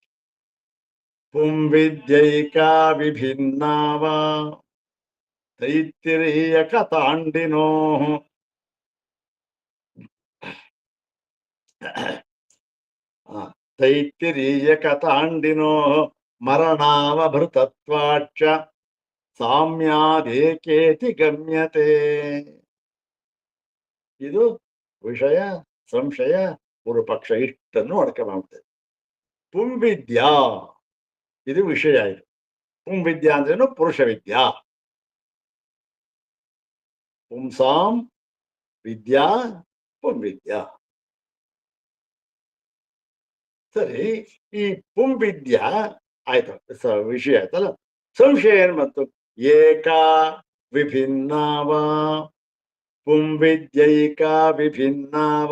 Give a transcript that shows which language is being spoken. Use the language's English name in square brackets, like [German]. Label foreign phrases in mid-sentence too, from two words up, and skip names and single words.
[Sanskrit] ಪುಂವಿದ್ಯೈಕಾ ವಿಭಿನ್ನಾವ ತೈತ್ತಿರೀಯಕ ತಾಂಡಿನೋ ತೈತ್ತಿರೀಯಕ ತಾಂಡಿನೋ ಮರಣಾವಭೃತತ್ವಾಚ ಸಾಮ್ಯಾದೇಕೇತಿ ಗಮ್ಯತೆ. [Kannada] ಇದು ವಿಷಯ, ಸಂಶಯ, ಪೂರ್ವಪಕ್ಷ ಇಷ್ಟನ್ನು ಅಡಕೆ ಮಾಡ್ತೇವೆ. ಪುಂವಿದ್ಯಾ ಇದು ವಿಷಯ. ಇದು ಪುಂವಿದ್ಯಾ ಅಂದ್ರೇನು, ಪುರುಷ ವಿದ್ಯಾ. [Sanskrit] ಪುಂಸಾಂ ವಿದ್ಯಾ ಪುಂವಿದ್ಯಾ. [Kannada] ಸರಿ, ಈ ಪುಂವಿದ್ಯಾ ಆಯ್ತು, ವಿಷಯ ಆಯ್ತಲ್ಲ. ಸಂಶಯ ಏನ್ ಬಂತು, [Sanskrit] ಏಕಾ ವಿಭಿನ್ನಾವ ಪುಂವಿದ್ಯೈಕಾ ವಿಭಿನ್ನಾವ.